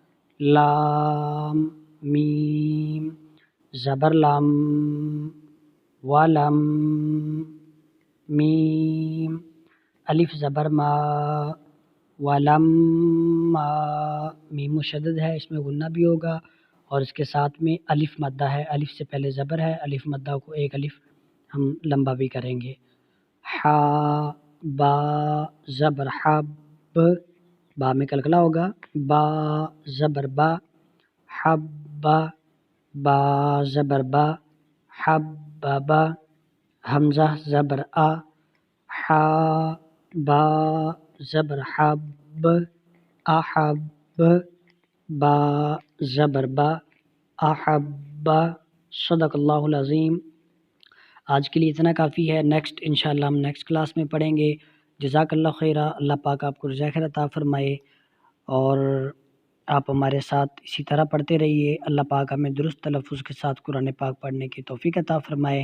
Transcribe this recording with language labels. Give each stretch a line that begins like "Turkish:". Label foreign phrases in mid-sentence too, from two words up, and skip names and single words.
Urdu: لام، میم زبر لام، ولم میم الف زبر ما ولما میم مشدد ہے، اس میں غنہ بھی ہوگا اور اس کے ساتھ میں الف مدہ ہے، الف سے پہلے زبر ہے، الف مدہ کو ایک الف ہم لمبا بھی کریں گے. حا با زبر حب، با میں کلکلا ہوگا، با زبر با، حبا با زبر با، حببا حمزہ زبر آ، حا با زبر حب، احب با زبر با، احبا.
Arabic: صدق اللہ العظیم.
Urdu: آج کے لیے اتنا کافی ہے، نیکسٹ انشاءاللہ ہم نیکسٹ کلاس میں پڑھیں گے.
Arabic: جزاک اللہ خیرہ،
Urdu: اللہ پاک آپ کو رزق خیر عطا فرمائے اور آپ ہمارے ساتھ اسی طرح پڑھتے رہیے. اللہ پاک ہمیں درست تلفظ کے ساتھ قرآن پاک پڑھنے کی توفیق عطا فرمائے.